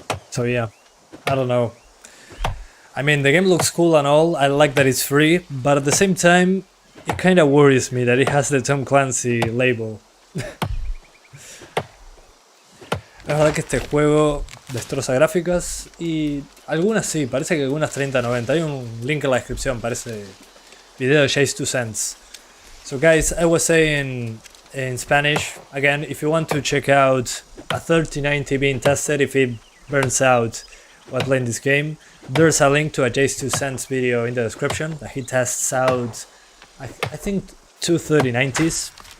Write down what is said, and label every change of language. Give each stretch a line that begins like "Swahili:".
English: So yeah, I don't know. I mean, the game looks cool and all, I like that it's free, but at the same time, it kinda worries me that it has the Tom Clancy label.
Spanish: Es verdad que este juego destroza gráficas y algunas sí, parece que algunas 3090. Hay un link en la descripción, parece video de Jace 2 cents.
English: So guys, I was saying in Spanish, again, if you want to check out a 3090 being tested, if it burns out while playing this game, there's a link to a Jace 2 cents video in the description that he tests out, I think, two 3090s.